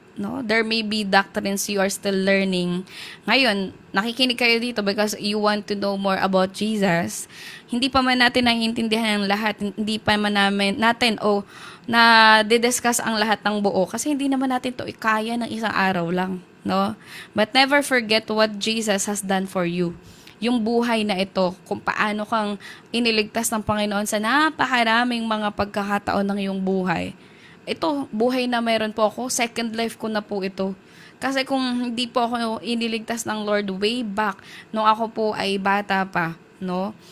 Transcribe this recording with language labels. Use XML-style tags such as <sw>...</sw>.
<en>No, there may be doctrines you are still learning.</en> <tl>Ngayon, nakikinig kayo dito</tl> <en>because you want to know more about Jesus.</en> <tl>Hindi pa man natin naiintindihan ang lahat, hindi pa man natin na didiscuss ang lahat ng buo kasi hindi naman natin to ikaya ng isang araw lang, no?</tl> <en>But never forget what Jesus has done for you.</en> <tl>Yung buhay na ito, kung paano kang iniligtas ng Panginoon sa napakaraming mga pagkakataon ng iyong buhay. Ito, buhay na meron po ako, second life ko na po ito. Kasi kung hindi po ako iniligtas ng Lord way back, nung ako po ay bata pa, no?</tl>